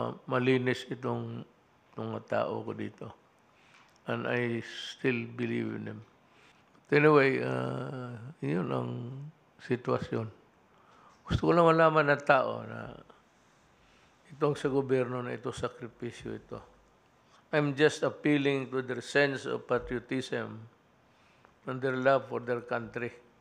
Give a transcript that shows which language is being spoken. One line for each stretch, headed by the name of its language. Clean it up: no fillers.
Filipino: Malinis itong mga tao ko dito.
English: And I still believe in them. But anyway,
Filipino: yun ang sitwasyon. Gusto ko lang malaman ng tao na itong sa gobyerno na ito, sakripisyo ito.
English: I'm just appealing to their sense of patriotism and their love for their country.